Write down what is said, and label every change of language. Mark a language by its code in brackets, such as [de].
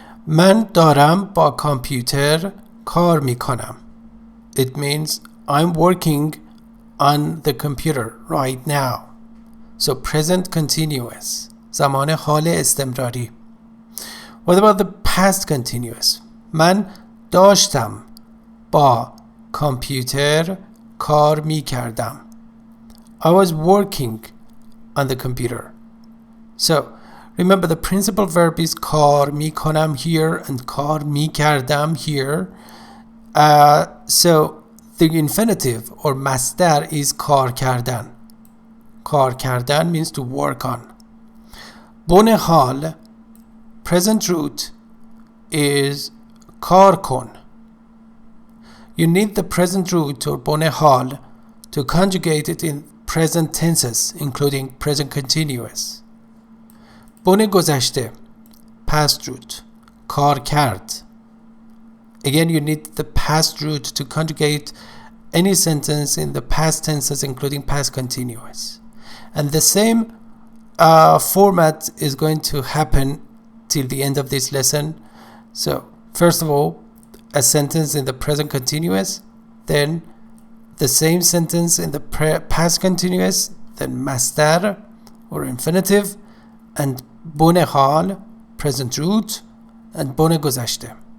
[fa] من دارم با کامپیوتر کار میکنم. [en] It means I'm working on the computer right now. So present continuous. زمان حال استمراری. What about the past continuous? [fa] من داشتم با کامپیوتر کار میکردم. [en] I was working on the computer. So remember, the principal verb is کار میکنم here and کار میکردم here. So the infinitive or مصدر is کار کردن. کار کردن means to work on. [fa] بن حال present root is کار کن. [en] You need the present root or بن حال to conjugate it in present tenses, including present continuous. [fa] بن گذشته past root کار کرد. [en] Again, you need the past root to conjugate any sentence in the past tenses, including past continuous. And the same format is going to happen till the end of this lesson. So first of all, a sentence in the present continuous, then the same sentence in the past continuous, then مصدر or infinitive, and بن حال present root, and بن گذشته.